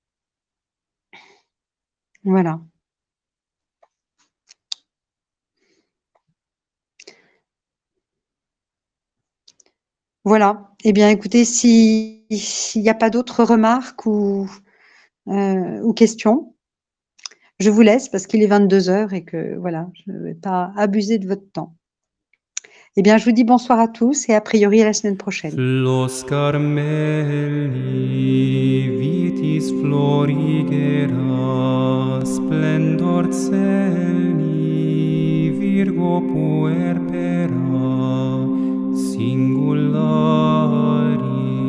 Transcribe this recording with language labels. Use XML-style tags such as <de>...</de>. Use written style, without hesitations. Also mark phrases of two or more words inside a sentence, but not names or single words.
<fr>Voilà. Voilà. Eh bien, écoutez, s'il n'y a pas d'autres remarques ou questions, je vous laisse parce qu'il est 22h et que voilà, je ne vais pas abuser de votre temps. Eh bien, je vous dis bonsoir à tous et a priori à la semaine prochaine.</fr> <la>Flos Carmeli vitis florigera, splendor celi, Virgo puerpera, singulari.</la>